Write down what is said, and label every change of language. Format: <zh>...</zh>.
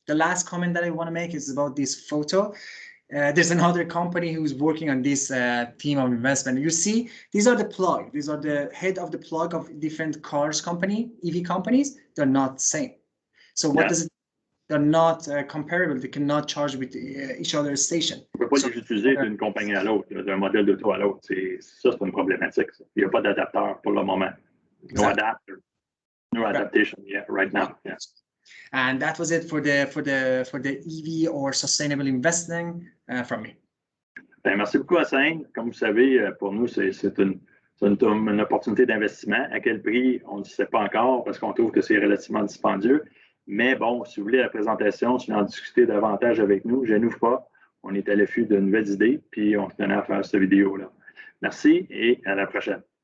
<en>The last comment that I want to make is about this photo. There's another company who's working on this theme of investment. You see, these are the plug. These are the head of the plug of different cars company, EV companies. They're not the same. So what does it? They're not comparable. They cannot charge with each other's station.</en> <fr>On ne peut pas les utiliser d'une compagnie à l'autre, d'un modèle d'auto à l'autre. Ça, c'est une problématique. Ça. Il n'y a pas d'adapteur pour le moment.</fr> <en>No adapter. No adaptation yet right now. Yeah. And that was it for the EV or sustainable investing from me.</en> <fr>Bien, merci beaucoup, Hassan. Comme vous savez, pour nous, c'est une opportunité d'investissement. À quel prix, on ne sait pas encore parce qu'on trouve que c'est relativement dispendieux. Mais bon, si vous voulez la présentation, si vous voulez en discuter davantage avec nous, gênez-vous pas. On est à l'affût de nouvelles idées, puis on se tenait à faire cette vidéo-là. Merci et à la prochaine.</fr>